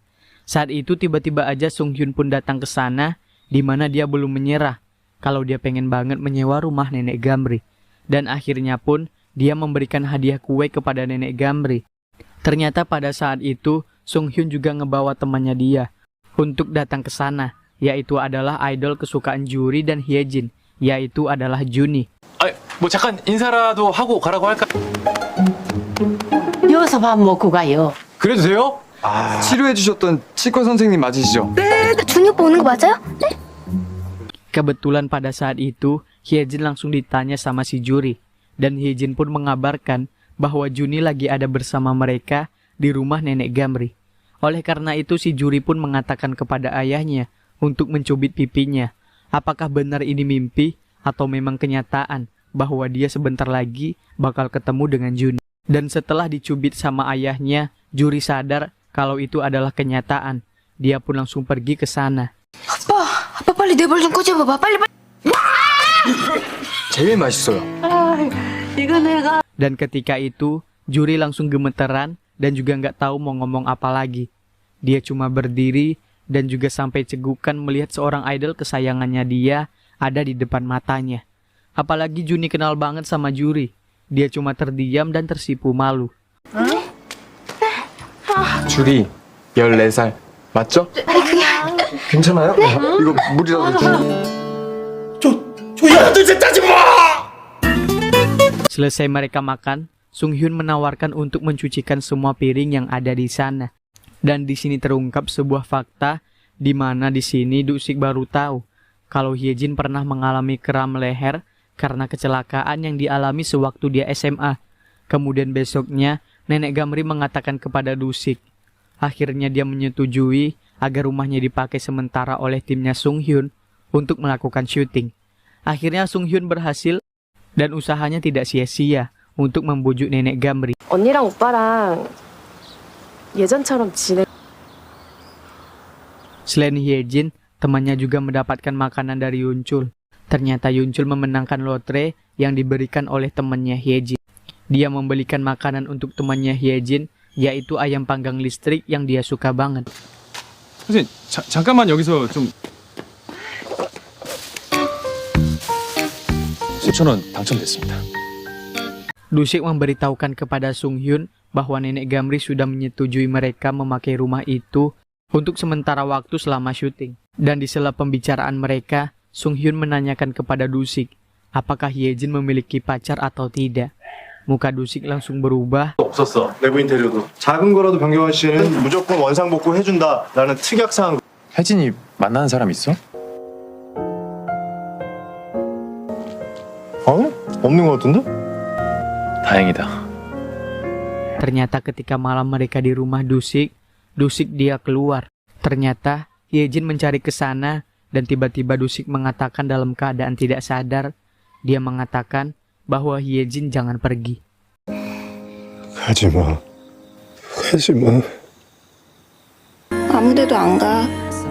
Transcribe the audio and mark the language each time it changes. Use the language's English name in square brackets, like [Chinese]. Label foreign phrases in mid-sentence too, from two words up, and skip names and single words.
[Indonesian] Saat itu tiba-tiba aja Sung Hyun pun datang ke sana, di mana dia belum menyerah kalau dia pengen banget menyewa rumah nenek Gamri. Dan akhirnya pun dia memberikan hadiah kue kepada nenek Gamri. Ternyata pada saat itu Sung Hyun juga ngebawa temannya dia untuk datang ke sana, yaitu adalah idol kesukaan Juri dan Hyejin, yaitu adalah Juni. [Korean] 뭐 잠깐 인사라도 하고 가라고 할까? 여기서 밥 먹고 가요. 그래도 돼요? 치료해주셨던 치과 선생님 맞으시죠? 준이 오빠 오는 거 맞아요? [Indonesian] Kebetulan pada saat itu, Hyejin langsung ditanya sama si Juri. Dan Hyejin pun mengabarkan bahwa Juni lagi ada bersama mereka di rumah nenek Gamri. Oleh karena itu, si Juri pun mengatakan kepada ayahnya untuk mencubit pipinya. Apakah benar ini mimpi atau memang kenyataan bahwa dia sebentar lagi bakal ketemu dengan Juni. Dan setelah dicubit sama ayahnya, Juri sadar kalau itu adalah kenyataan. Dia pun langsung pergi ke sana. [Korean] 아빠 빨리 내 벌 좀 꺼져봐봐 빨리. 제일 맛있어요. 이거 내가 [Indonesian] Dan ketika itu, Juri langsung gemeteran dan juga nggak tahu mau ngomong apa lagi. Dia cuma berdiri dan juga sampai cegukan melihat seorang idol kesayangannya dia ada di depan matanya. Apalagi Juni kenal banget sama Juri. Dia cuma terdiam dan tersipu malu. [Korean] 줄이 14살 맞죠? 괜찮아요? 이거 물이라도 좀. [Indonesian] Selesai mereka makan, Sung Hyun menawarkan untuk mencucikan semua piring yang ada di sana. Dan di sini terungkap sebuah fakta di mana di sini Dusik baru tahu kalau Hyejin pernah mengalami kram leher karena kecelakaan yang dialami sewaktu dia SMA. Kemudian besoknya, nenek Gamri mengatakan kepada Dusik. Akhirnya dia menyetujui agar rumahnya dipakai sementara oleh timnya Sung Hyun untuk melakukan syuting. Akhirnya Sung Hyun berhasil dan usahanya tidak sia-sia untuk membujuk nenek Gamri. [Korean] 언니랑 오빠랑 예전처럼 지내. [Indonesian] Selain Hyejin, temannya juga mendapatkan makanan dari Yunchul. Ternyata Yunchul memenangkan lotre yang diberikan oleh temannya Hyejin. Dia membelikan makanan untuk temannya Hyejin, yaitu ayam panggang listrik yang dia suka banget. [Korean] 선생님 잠깐만 여기서 좀 5,000원 당첨됐습니다. [Indonesian] Dusik memberitahukan kepada Sung Hyun bahwa nenek Gamri sudah menyetujui mereka memakai rumah itu untuk sementara waktu selama syuting. Dan di sela pembicaraan mereka, Sung Hyun menanyakan kepada Dusik, apakah Hyejin memiliki pacar atau tidak. Muka Dusik langsung berubah. [Korean] 없었어. 내부 인테리어도 작은 거라도 변경할 시에는 무조건 원상복구 해준다라는 특약사항. 혜진이 만나는 사람 있어? 없는 것 같은데? 다행이다. [Indonesian] Ternyata ketika malam mereka di rumah Dusik, Dusik dia keluar. Ternyata Hyejin mencari ke sana dan tiba-tiba Dusik mengatakan dalam keadaan tidak sadar, dia mengatakan bahwa Hyejin jangan pergi. [Korean] 가지 마. 가지 마. 아무 데도 안 가.